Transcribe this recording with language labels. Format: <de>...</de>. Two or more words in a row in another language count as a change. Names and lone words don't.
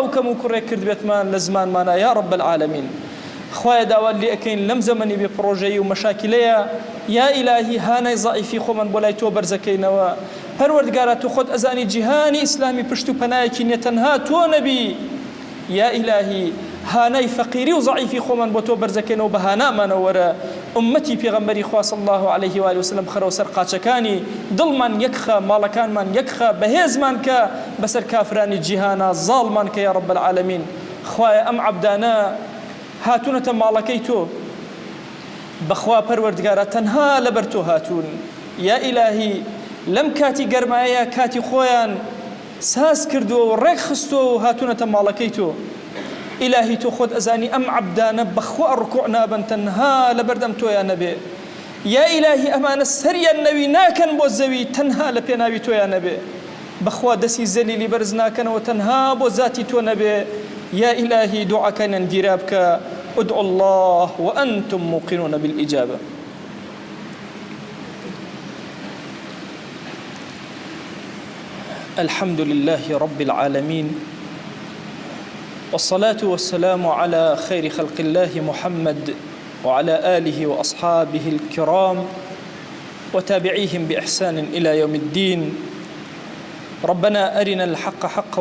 <ckb>و کەم و کوڕێک کردبێتمان لە زمانمانە یا</ckb> <ar>رب العالمین</ar> <ckb>خوایە داوات لێ ئەکەین لەم زەمەنی بێ پڕۆژەیی و مەشاکلەیە یا ئیلاهی هانای زائیفی خۆمان بۆ لای تۆ بەرزەکەینەوە پەروەردگارە تۆ خۆت ئەزانی جیهانی ئیسلامی پشت و پەنایەکی نیە تەنها تۆ نەبی یا ئیلاهی هانای فەقیری و زائیفی خۆمان بۆ تۆ بەرزەکەینەوە بە هانامانەوە وەرە ئومەتی پێغەمبەری خوا</ckb> <ar>صلی الله عليه وآله وسلم</ar> <ckb>خەرەوە سەر قاچەکانی دڵمان یەکخە ماڵەکانمان یەکخە بەهێزمان کە بەسەر کافرانی جیهانە زاڵمان کە یا</ckb> <ar>رب العالمین</ar> <ckb>خوایە ئەم عەبدانە هاتوونەتە ماڵەکەی تۆ بەخوا پەروەردگارە تەنها لەبەر تۆ هاتوون یا ئیلاهی لەم کاتی گەرمایە کاتی خۆیان ساز کردووە و ڕێک خستووە و هاتوونەتە ماڵەکەی تۆ ئیلاهی تۆ خۆت ئەزانی ئەم عەبدانە بەخوا ڕکوع نابن تەنها لەبەردەم تۆیان نەبێ یا ئیلاهی ئەمانە سەریان نەوی ناکەن بۆ زەوی تەنها لە پێناوی تۆیان نەبێ بەخوا دەستی زەلیلی بەرز ناکەنەوە تەنها بۆ ذاتی تۆ نەبێ یا ئیلاهی دوعاکەیان گیرا بکە</ckb> <ar>ادعوا الله وأنتم موقنون بالإجابة الحمد لله رب العالمين والصلاة والسلام على خير خلق الله محمد وعلى آله وأصحابه الكرام وتابعيهم بإحسان إلى يوم الدين ربنا أرنا الحق حقا</ar>